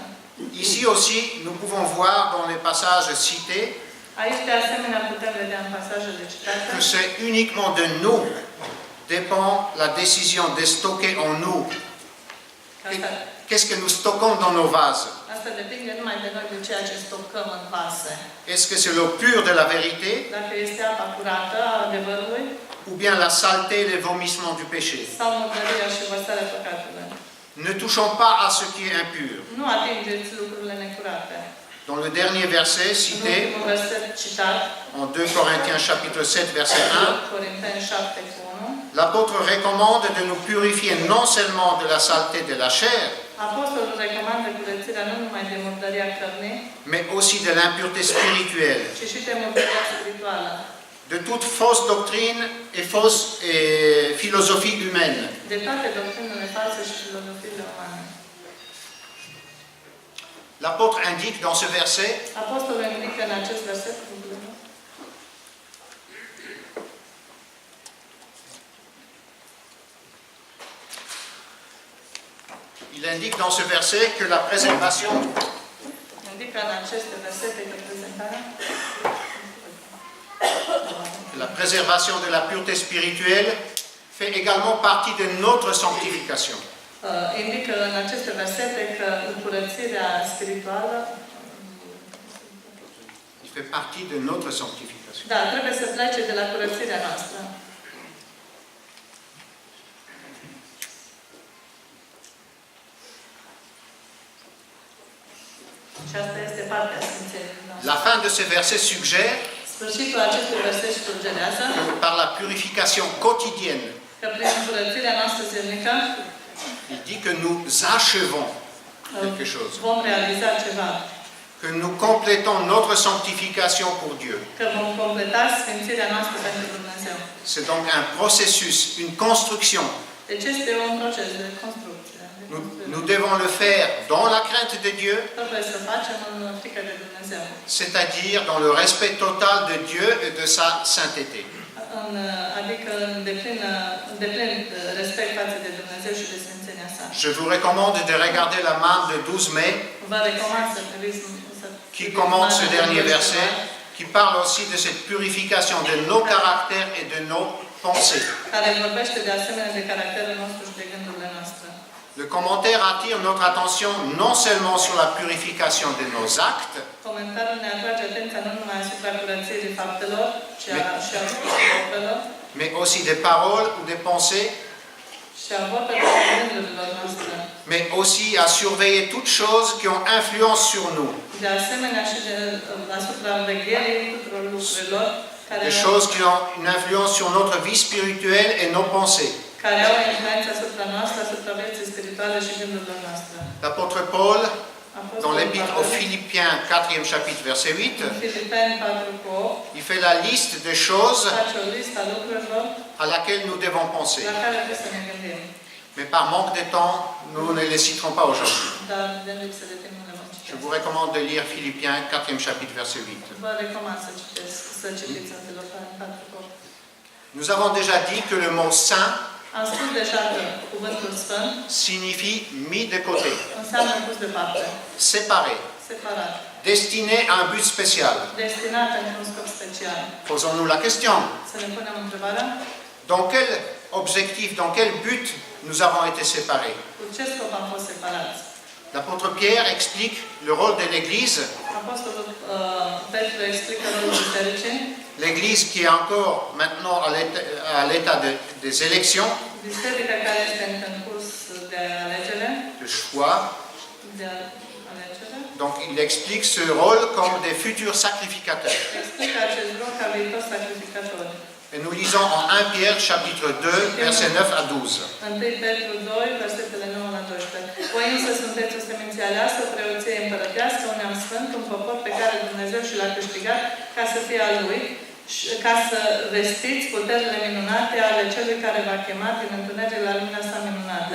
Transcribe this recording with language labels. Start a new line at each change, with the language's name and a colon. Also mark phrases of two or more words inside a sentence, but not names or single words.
French: Ici aussi, nous pouvons voir dans les passages cités
Romanian: Aici, de asemenea, putem vedea în pasajele citate
French: que c'est uniquement de nous dépend la décision de stocker en nous.
Romanian: că asta,
French: Qu'est-ce que nous stockons dans nos vases?
Romanian: asta depinde numai de noi de ceea ce stocăm în vase.
French: Est-ce que c'est l'eau pure de la vérité
Romanian: Dacă este apa curată a adevărului
French: ou bien la saleté et les vomissements du péché?
Romanian: sau murdăria și vărsarea păcatului.
French: Ne touchons pas à ce qui est impur.
Romanian: Nu atingeți lucrurile necurate.
French: Dans le dernier verset
Romanian: În
French: cité,
Romanian: ultimul verset citat,
French: en 2 Corinthiens chapitre 7 verset 1,
Romanian: Corinteni 7 cu 1,
French: l'apôtre recommande de nous purifier non seulement de la saleté de la chair,
Romanian: Apostolul recomandă curățirea nu numai de murdăria cărnii,
French: mais aussi de l'impureté spirituelle,
Romanian: ci și de murdăria spirituală,
French: de toute fausse doctrine et fausse philosophie humaine.
Romanian: de toate doctrinele false și filozofiile umane.
French: L'apôtre indique dans ce verset
Romanian: Apostolul indică în acest verset
French: il indique dans ce verset que la préservation
Romanian: indică în aceste versete că
French: de la pureté spirituelle fait également partie de notre sanctification.
Romanian: indică în aceste versete că curățirea spirituală
French: Il fait partie de notre sanctification.
Romanian: da, trebuie să plece de la curățirea noastră. Și asta este partea Sfințeniei noastre.
French: La fin de ce verset suggère
Romanian: Sfârșitul acestui verset sugerează
French: que par la purification quotidienne,
Romanian: că prin curățirea noastră zilnică
French: il dit que nous achevons quelque chose,
Romanian: vom realiza ceva,
French: que nous complétons notre sanctification pour Dieu.
Romanian: că vom completa sfințirea noastră pentru Dumnezeu.
French: C'est donc un processus, une construction.
Romanian: Deci este un proces de construcție.
French: Nous devons le faire dans la crainte de Dieu,
Romanian: Trebuie să facem în frică de Dumnezeu.
French: c'est-à-dire dans le respect total de Dieu et de sa sainteté.
Romanian: Adică în deplin respect față de Dumnezeu și de sfințenia sa.
French: Je vous recommande de regarder la marque de 12 mai
Romanian: Vă recomand să priviți
French: qui commente ce dernier verset, qui parle aussi de cette purification de nos caractères et de nos pensées.
Romanian: care vorbește de asemenea de caracterul nostru și de gândurile noastre.
French: Le commentaire attire notre attention non seulement sur la purification de nos actes,
Romanian: Comentariul ne atrage atenția nu numai asupra curățirii faptelor, ci și a vorbelor,
French: mais aussi des paroles ou des pensées,
Romanian: și a vorbelor și gândurilor noastre.
French: mais aussi à surveiller toutes choses qui ont influence sur nous,
Romanian: De asemenea și asupra vegherii tuturor lucrurilor
French: des choses qui ont une influence sur notre vie spirituelle et nos pensées.
Romanian: care au influență asupra noastră, asupra vieții spirituale și gândurilor noastre.
French: L'apôtre Paul, dans l'épître aux Philippiens, 4e chapitre, verset 8,
Romanian: Filipeni 4:8
French: il fait la liste des choses
Romanian: face o listă a lucrurilor
French: à laquelle nous devons penser.
Romanian: la care trebuie să ne gândim.
French: Mais par manque de temps, nous ne les citerons pas aujourd'hui.
Romanian: Dar de lipsă de timp nu le vom
French: Je
Romanian: citi.
French: vous recommande de lire Philippiens, 4e chapitre, verset 8.
Romanian: Vă recomand să citiți în Filipeni 4:8.
French: Nous avons déjà dit que le mot saint
Romanian: Am spus deja că cuvântul Sfânt
French: signifie mis de côté,
Romanian: înseamnă pus deoparte,
French: séparé,
Romanian: separat,
French: destiné à un but spécial.
Romanian: destinat pentru un scop special.
French: Posons-nous la question.
Romanian: Să ne punem întrebarea,
French: Dans quel objectif, dans quel but nous avons été séparés?
Romanian: cu ce scop am fost separați?
French: L'apôtre Pierre explique le rôle de l'Église,
Romanian: Apostolul Petru explică rolul bisericii,
French: l'Église qui est encore maintenant à l'état des élections,
Romanian: biserica care este în curs de alegere,
French: de choix. Donc il explique ce rôle comme des futurs sacrificateurs.
Romanian: explică acest rol ca viitor sacrificator.
French: Et nous lisons en 1 Pierre chapitre 2, versets 9 à 12.
Romanian: 1 Petru 2, versetele 9 la 12. Voi însă sunteți o seminție aleasă, o preoție împărătească, un neam sfânt, un popor pe care Dumnezeu și l-a câștigat ca să fie al Lui, ca să vestiți puterile minunate ale Celui care v-a chemat din întuneric la lumina sa minunată.